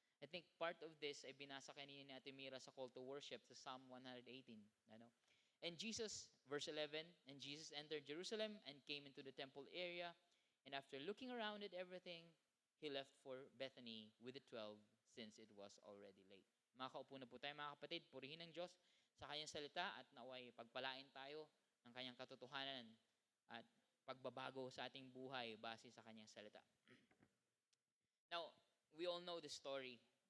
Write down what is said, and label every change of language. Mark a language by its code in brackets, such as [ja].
[en] I think part of this [tl] ay binasa kanina ni [en] Ate Mira sa call to worship sa Psalm 118. And Jesus, verse 11, and Jesus entered Jerusalem and came into the temple area. And after looking around at everything, he left for Bethany with the 12 since it was already late. [tl] Makaupo na po tayo mga kapatid, purihin ng Diyos sa kanyang salita at naway pagpalain tayo ng kanyang katotohanan at pagbabago sa ating buhay base sa kanyang salita. [en] Now, we all know the story.